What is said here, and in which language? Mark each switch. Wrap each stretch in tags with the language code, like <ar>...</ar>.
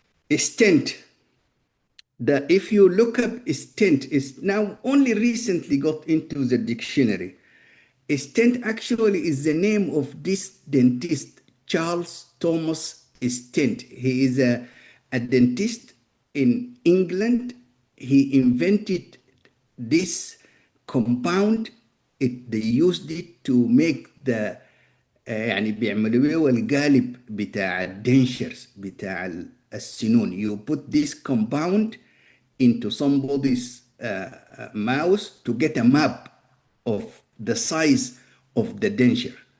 <en>A stent, if you look up a stent, is now only recently got into the dictionary. A stent actually is the name of this dentist, Charles Thomas Stent. He is a dentist in England. He invented this compound. They used it to make the</en> <ar>يعني بيعملوا القالب بتاع الدنشرز بتاع السنون.</ar> <en>You put this compound into somebody's mouth to get a map of the size of the denture.</en>